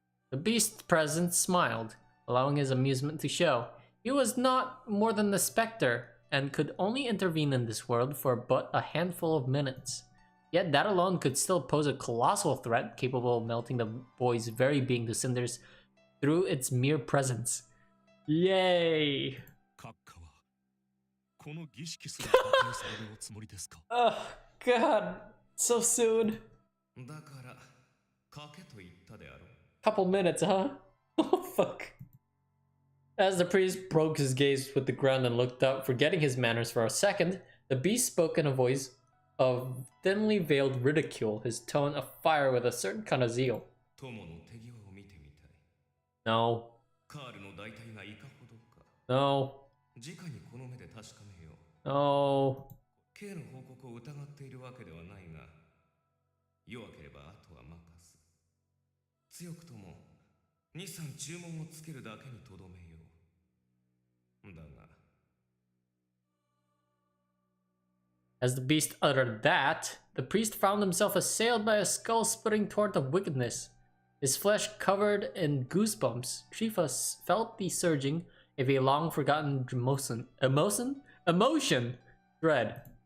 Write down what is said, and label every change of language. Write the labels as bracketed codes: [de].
[en] The beast's presence smiled, allowing his amusement to show. He was not more than the specter, and could only intervene in this world for but a handful of minutes. Yet that alone could still pose a colossal threat capable of melting the boy's very being to cinders through its mere presence. Yay! [ja] 閣下はこの儀式すら破壊されるおつもりですか。 [en] Oh god, so soon. [ja] だから賭けと言ったであろう。 [en] Couple minutes, huh? Oh fuck. As the priest broke his gaze with the ground and looked up, forgetting his manners for a second, the beast spoke in a voice of thinly veiled ridicule, his tone afire with a certain kind of zeal. [ja] 友の手際を見てみたい。 [en] No. [ja] カールの大体がいかほどか。 [en] No. [ja] 直にこの目で確かめよう。 [en] No. [ja] K の報告を疑っているわけではないが、弱ければあとは任す。強くとも2、3注文をつけるだけにとどめよう。だが。 [en] As the beast uttered that, the priest found himself assailed by a skull-splitting torrent of wickedness. His flesh covered in goosebumps, Trifa felt the surging of a long-forgotten emotion, dread.